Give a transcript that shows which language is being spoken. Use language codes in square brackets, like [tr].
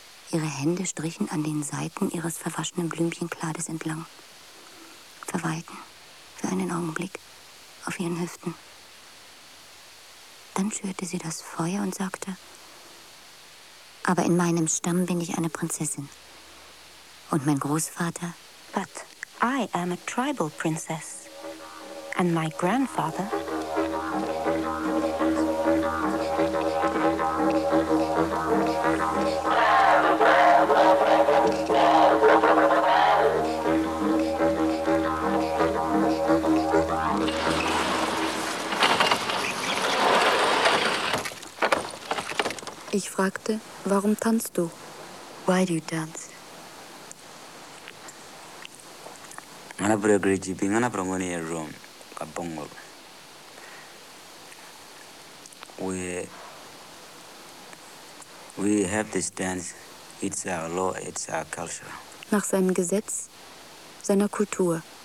[de] Ihre Hände strichen an den Seiten ihres verwaschenen Blümchenkleides entlang. Verweilten für einen Augenblick auf ihren Hüften. Dann schürte sie das Feuer und sagte: Aber in meinem Stamm bin ich eine Prinzessin. Und mein Großvater... [en] But I am a tribal princess. And my grandfather... [de] Ich fragte, warum tanzt du? [en] Why do you dance? Ana bro greji bi ngana bro ngoni erom ka bongol. We have this dance. It's our law, it's our culture. [de] Nach seinem Gesetz, seiner Kultur.